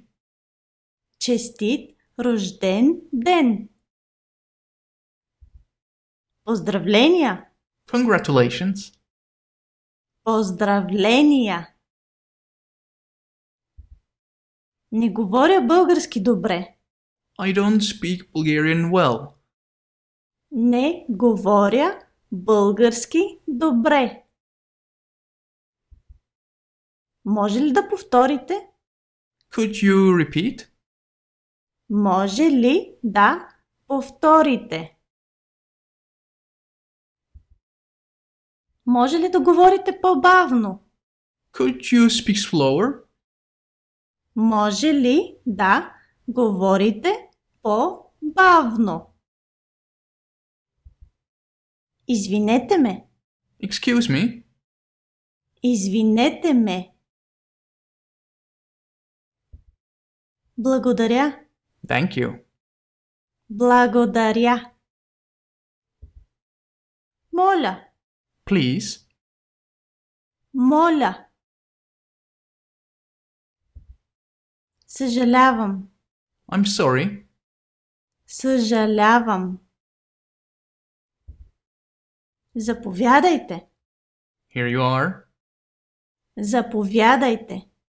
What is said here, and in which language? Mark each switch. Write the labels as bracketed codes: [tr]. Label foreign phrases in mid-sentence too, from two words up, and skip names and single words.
[bg] честит рожден ден. Поздравления, [en] Congratulations. [bg] поздравления. Не говоря български добре. [en] I don't speak Bulgarian well. [bg] Не говоря български добре. Може ли да повторите? [en] Could you repeat? [bg] Може ли да повторите? Може ли да говорите по-бавно? [en] Could you speak slower? [bg] Може ли да говорите по-бавно? Извинете ме. [en] Excuse me. [bg] Извинете ме. Благодаря. [en] Thank you. [bg] Благодаря. Моля. [en] Please. [bg] Моля. Съжалявам. [en] I'm sorry. [bg] Съжалявам. Заповядайте. [en] Here you are. [bg] Заповядайте.